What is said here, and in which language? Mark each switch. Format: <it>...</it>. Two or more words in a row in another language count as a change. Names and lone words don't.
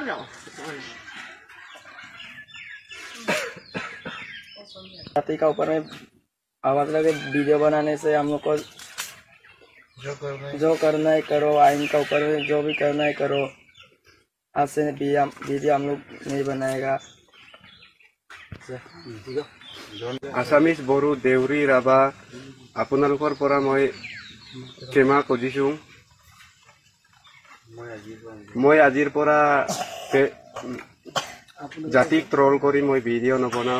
<hi>जाति का ऊपर में आवाज लगे वीडियो बनाने से हम लोग को जो करना है करो आइन का ऊपर में जो भी करना है करो आज से वीडियो हम लोग नहीं बनाएगा</hi> <as>আছামিজ বড়ো দেউৰী ৰাভা আপোনালোকৰ পৰা মই ক্ষমা খুজিছোঁ মই আজিৰ পৰা জাতিক ট্ৰল কৰি মই ভিডিঅ' নবনাওঁ</as>